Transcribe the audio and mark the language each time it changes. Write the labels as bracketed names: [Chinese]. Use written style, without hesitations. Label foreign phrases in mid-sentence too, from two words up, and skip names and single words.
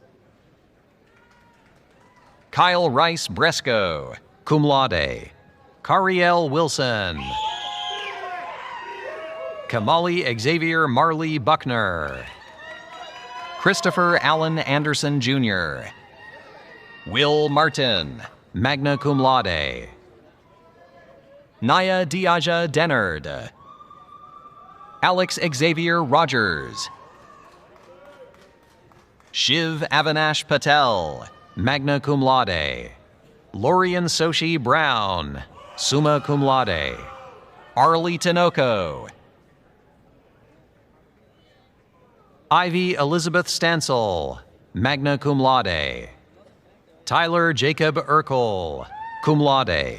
[English] Kyle Rice Bresco, [Latin] cum laude. [English] Cariel Wilson. Kamali Xavier Marley Buckner. Christopher Allen Anderson, Jr. Will Martin, [Latin] magna cum laude. [English] Naya Diaja Dennard. Alex Xavier Rogers. Shiv Avinash Patel, [Latin] magna cum laude. [English] Lorian Soshi Brown, [Latin] summa cum laude. [English] Arlie Tinoco. Ivy Elizabeth Stansel, [Latin] magna cum laude. [English] Tyler Jacob Urkel, [Latin] cum laude.